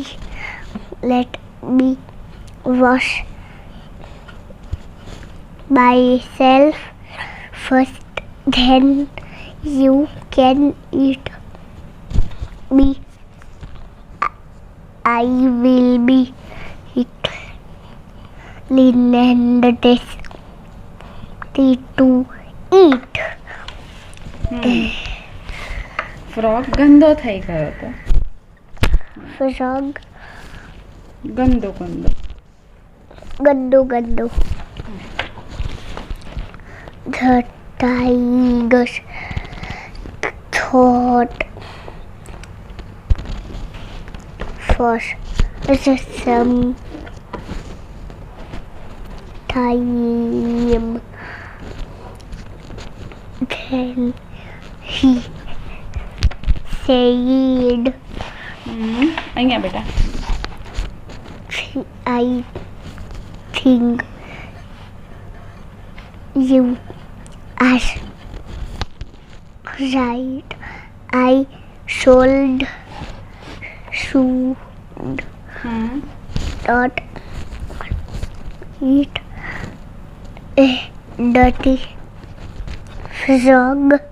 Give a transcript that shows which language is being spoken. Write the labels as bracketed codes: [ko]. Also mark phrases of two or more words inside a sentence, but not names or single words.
[en] Let me wash myself first, then you can eat me. I will be clean and tasty to eat." [gu] ફ્રોગ ગંદો થઈ ગયો હતો. [en] Frog [gu] ગંદો ગંદો. gando. [en] The tiger thought for some time. Then he said, [gu] અહીંયા બેટા. [en] "I think you are right. I should not eat a dirty frog.